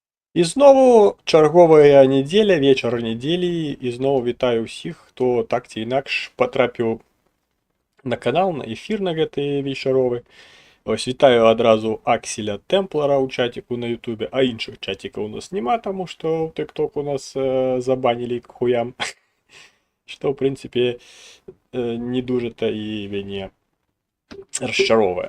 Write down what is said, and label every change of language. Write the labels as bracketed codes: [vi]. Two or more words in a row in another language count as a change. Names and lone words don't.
[uk] І знову чергова неділя, вечір неділі, і знову вітаю всіх, хто так ці інакш потрапіў на канал, на ефір [be] на гэты вечаровы. Ось вітаю адразу Акселя Темплара ў чаціку на Ютубе, а іншых чатікаў у нас няма, таму што ў TikTok у нас забанілі [ru] к хуям. [be] Што, ў прынцыпе, не дужа-то і мяне расчаровае.